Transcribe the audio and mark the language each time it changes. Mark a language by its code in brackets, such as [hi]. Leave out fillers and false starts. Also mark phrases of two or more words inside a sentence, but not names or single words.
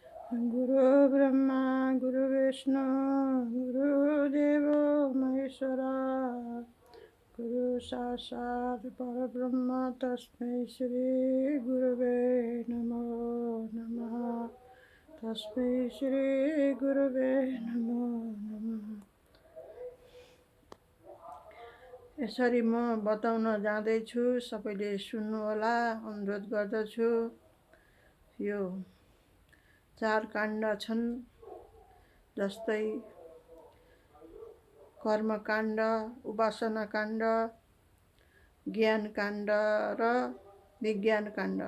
[sa] गुरु ब्रह्मा गुरु विष्णु गुरुदेव महेश्वरा गुरु साक्षात् परब्रह्म तस्मै श्री गुरुवे नमो नमः तस्मै श्री गुरुवे नमो नमः। [ne] यसरी म बताउन जाँदैछु, सबैले सुन्नुहोला अनुरोध गर्दछु। यो 4 काण्ड छन्, जस्तै कर्मकाण्ड, उपासना काण्ड, ज्ञान काण्ड र विज्ञान काण्ड।